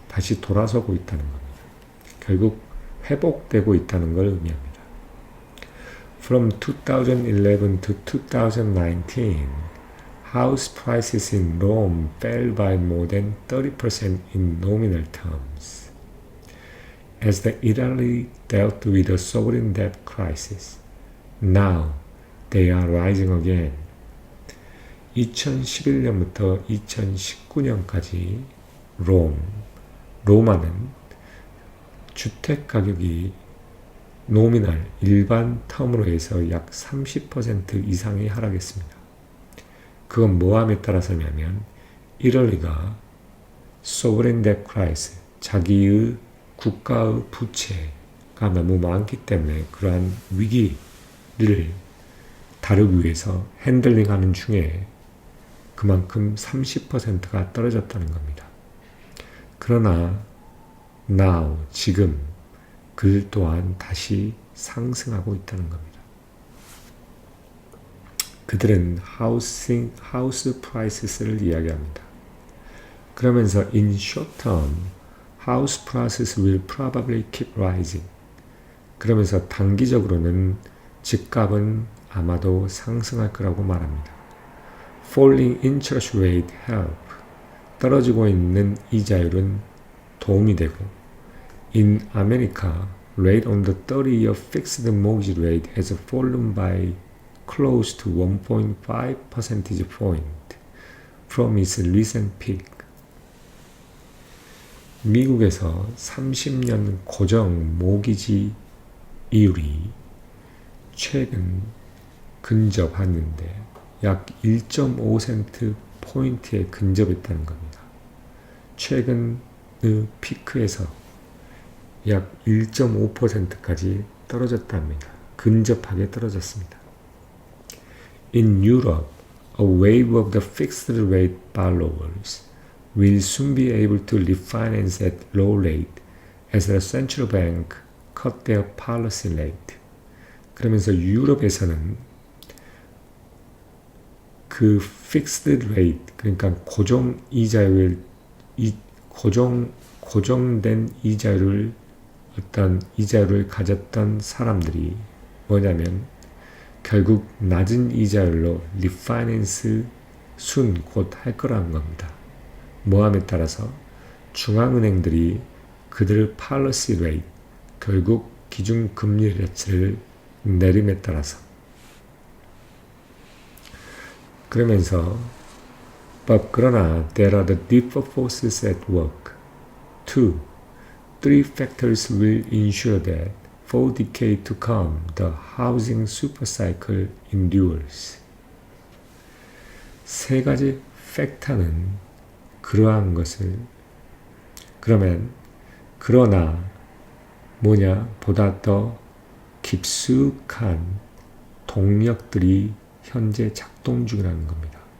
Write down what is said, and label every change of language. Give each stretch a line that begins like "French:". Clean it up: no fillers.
Korean: 다시 돌아서고 있다는 겁니다. 결국 회복되고 있다는 걸 의미합니다.
English: From 2011 to 2019, house prices in Rome fell by more than 30% in nominal terms. As the Italy dealt with a sovereign debt crisis, now they are rising again.
Korean: 2011년부터 2019년까지 로마는 주택 가격이 노미널, 일반 텀으로 해서 약 30% 이상이 하락했습니다. 그건 뭐함에 따라서냐면 이럴리가 소브레인 뎁 크라이스, 자기의 국가의 부채가 너무 많기 때문에 그러한 위기를 다루기 위해서 핸들링하는 중에 그만큼 30%가 떨어졌다는 겁니다. 그러나 now, 지금 그 또한 다시 상승하고 있다는 겁니다. 그들은 하우스 프라이스를 이야기합니다.
English: 그러면서 in short term, house prices will probably keep rising.
Korean: 그러면서 단기적으로는 집값은 아마도 상승할 거라고 말합니다.
English: Falling interest rate help.
Korean: 떨어지고 있는 이자율은 도움이 되고
English: In America, rate on the 30-year fixed mortgage rate has fallen by close to 1.5 percentage point from its recent peak.
Korean: 미국에서 30년 고정 모기지 이율이 최근 근접하는데 약 1.5센트 포인트에 근접했다는 겁니다. 최근의 피크에서 약 1.5%까지 떨어졌답니다. 근접하게 떨어졌습니다.
English: In Europe, a wave of the fixed rate borrowers will soon be able to refinance at low rate as the central bank cut their policy rate.
Korean: 그러면서 유럽에서는 그 fixed rate, 그러니까 고정 이자율, 고정된 이자율을 어떤 이자율을 가졌던 사람들이 뭐냐면 결국 낮은 이자율로 리파이낸스 곧 할 거라는 겁니다. 모함에 따라서 중앙은행들이 그들 policy rate, 결국 기준금리 레트를 내림에 따라서 그러면서 그러나
English: there are the deeper forces at work. 2. Three factors will ensure that for decades to come the housing supercycle endures.
Korean: 세 가지 팩터는 그러한 것을 그러나 보다 더 깊숙한 동력들이 현재 작동 중이라는 겁니다.